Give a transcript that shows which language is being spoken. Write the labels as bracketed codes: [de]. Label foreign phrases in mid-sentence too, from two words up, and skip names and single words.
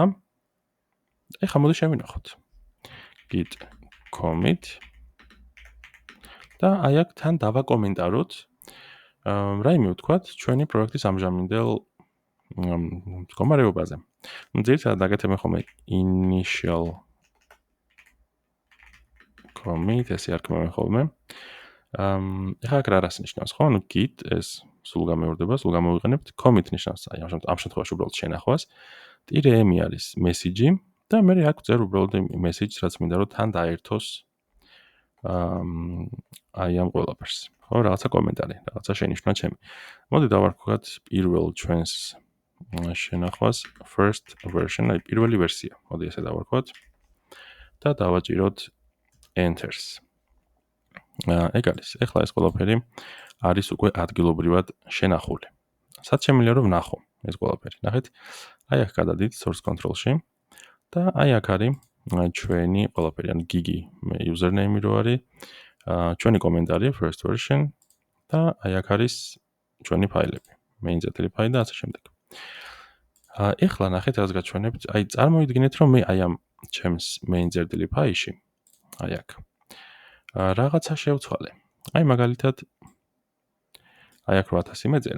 [ka] ეხლა მოდი შევინახოთ. [en] git commit [ka] და აი აქ თან დავაკომენტაროთ რაიმე ვთქვათ ჩვენი პროექტის ამჟამინდელ მდგომარეობაზე. ძირითადად აკეთებენ ხოლმე [en] initial commit, [ka] ესე არქმევენ ხოლმე. ეხლა აქ რას ნიშნავს, ხო? ანუ git ეს სულ გამეორდება, სულ გამოვიყენებთ. commit ნიშნავს აი ამ შემთხვევაში უბრალოდ შენახვას. -m არის message-ი და მე აქ ვწერ უბრალოდ message-ს, რაც მინდა რომ თან დაერთოს აი ამ ყველაფერს. ხო, რაღაცა კომენტარი, რაღაცა შენიშვნა ჩემი. მოდი დავარქვათ პირველ ჩვენს შენახვას [en] first version, [ka] აი პირველი ვერსია. მოდი ესე დავარქვათ და დავაჭიროთ enter-ს. ეგ არის. ეხლა ეს ყველაფერი არის უკვე ადგილობრივად შენახული. სად შემიძლია რომ ვნახო ეს ყველაფერი. ნახეთ, აი აქ გადადით [en] source control- [ka] ში და აი აქ არის ჩვენი ყველაფერი, ანუ gigi username-ი რო არის, ჩვენი კომენტარი [en] first version [ka] და აი აქ არის ჩვენი ფაილები, main წერტილი ფაილი და ასე შემდეგ. ეხლა ნახეთ რას გაჩვენებთ. აი წარმოიდგინეთ რომ მე აი ამ ჩემს main წერტილი ფაილში აი აქ რაღაცა შევცვალე. აი მაგალითად აი აქ 8000 მეწერა.